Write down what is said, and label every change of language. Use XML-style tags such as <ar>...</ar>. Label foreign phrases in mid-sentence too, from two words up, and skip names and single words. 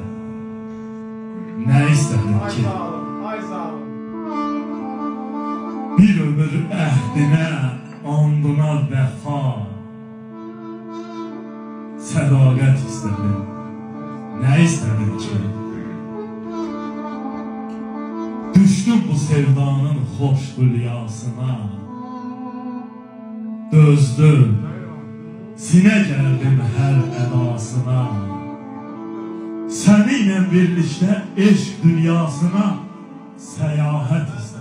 <tr>Ne istedim ki?</tr> <az>Bir ömür əhdinə, andına vəfa, sədaqət istedim.</az> <tr>Ne istedim ki?</tr> <az>Düşdüm bu sevdanın xoş hülyasına, dözdüm, sinə gəldim hər ədasına. Səninlə birlikdə eşq dünyasına səyahət istedim.</az>